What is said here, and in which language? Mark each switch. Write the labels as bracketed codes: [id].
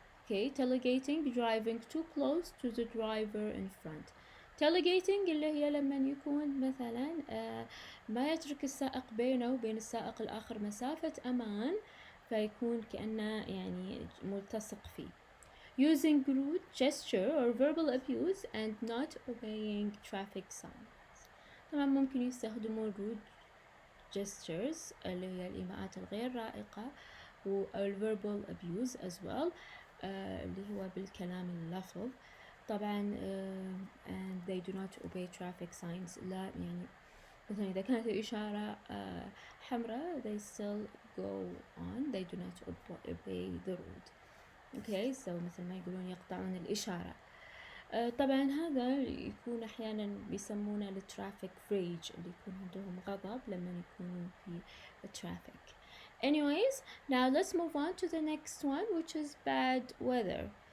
[en] Okay, tailgating, driving too close to the driver in front. [ar] tailgating اللي هي لما يكون مثلا ما يترك السائق بينه وبين السائق الآخر مسافة أمان، فيكون كأنه ملتصق فيه. [en] Using rude gesture or verbal abuse and not obeying traffic signs. [ar] طبعا ممكن يستخدمون [en] rude gestures [ar] اللي هي الإيماءات الغير رائقة، و [en] verbal abuse as well [ar] اللي هو بالكلام اللفظ. [en] طبعا and they do not obey traffic signs. [ar] لا مثلا إذا كانت الإشارة حمراء [en] they still go on, they do not obey the road. Okay, so [ar] مثل ما يقولون يقطعون الإشارة. طبعا هذا يكون أحيانا بيسمونه الترافيك ريج، اللي يكون عندهم غضب لما يكونوا في الترافيك. [en] Anyways, now let's move on to the next one, which is bad weather.